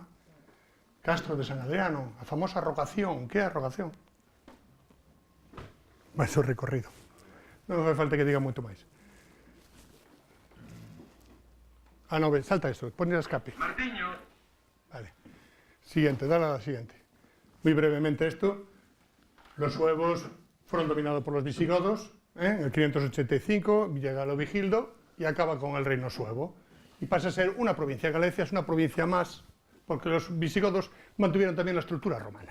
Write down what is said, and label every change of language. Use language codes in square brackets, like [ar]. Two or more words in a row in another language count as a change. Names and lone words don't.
[gl] Castro de San Adriano, a famosa rogación. Que é a rogación? Vai ser o recorrido. Non fai falta que diga moito máis. No, salta isto, ponle a escape. Martiño. Vale. [es] Siguiente, dale a la siguiente. Muy brevemente esto. Los suevos fueron dominados por los visigodos, en el 585, llega Leovigildo y acaba con el reino suevo. Y pasa a ser una provincia. Galicia es una provincia más, porque los visigodos mantuvieron también la estructura romana.